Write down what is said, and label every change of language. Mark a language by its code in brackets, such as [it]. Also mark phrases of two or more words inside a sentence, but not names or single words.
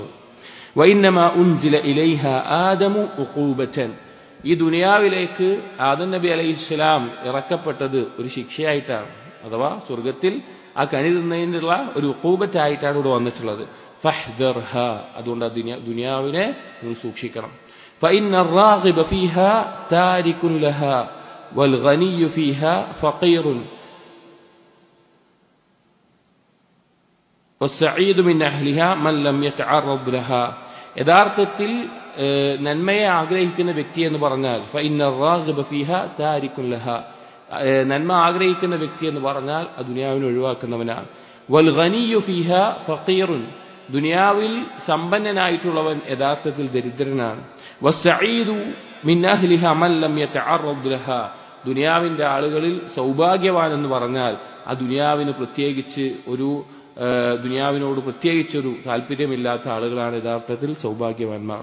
[ar] وإنما أنزل إليها آدم عقوبة, [ml] ഈ ദുനിയാവിലേക്ക് ആദം നബി അലൈഹിസ്സലാം ഇറക്കപ്പെട്ടത് ഒരു ശിക്ഷയായിട്ടാണ്, അഥവാ സ്വർഗത്തിൽ ആ കനി തിന്നതിനുള്ള ഒരു ഉഖൂബത്തായിട്ടാണ് ഇവിടെ വന്നിട്ടുള്ളത്. ഫഹ്ദർഹ, അതുകൊണ്ട് ദുനിയാവിനെ നിങ്ങൾ സൂക്ഷിക്കണം. [ar] فإن الراغب فيها تارك لها والغني فيها فقير والسعيد من أهلها من لم يتعرض لها. [ml] യഥാർത്ഥത്തിൽ നന്മയെ ആഗ്രഹിക്കുന്ന വ്യക്തി എന്ന് പറഞ്ഞാൽ [ar] فإن الراغب فيها تارك لها, [ml] നന്മ ആഗ്രഹിക്കുന്ന വ്യക്തി എന്ന് പറഞ്ഞാൽ ആ ദുനിയാവിനെ ഒഴിവാക്കുന്നവനാണ്. [ar] والغني فيها فقير, [ml] ദുനിയാവിൽ സമ്പന്നനായിട്ടുള്ളവൻ യഥാർത്ഥത്തിൽ ദരിദ്രനാണ്. [ar] والسعيد من أهلها من لم يتعرض لها, [ml] ദുനിയാവിന്റെ ആളുകളിൽ സൗഭാഗ്യവാൻ എന്ന് പറഞ്ഞാൽ ആ ദുനിയാവിന് പ്രത്യേകിച്ച് ദുനിയാവിനോട് പ്രത്യേകിച്ചൊരു താല്പര്യമില്ലാത്ത ആളുകളാണ് യഥാർത്ഥത്തിൽ സൗഭാഗ്യവാന്മാർ.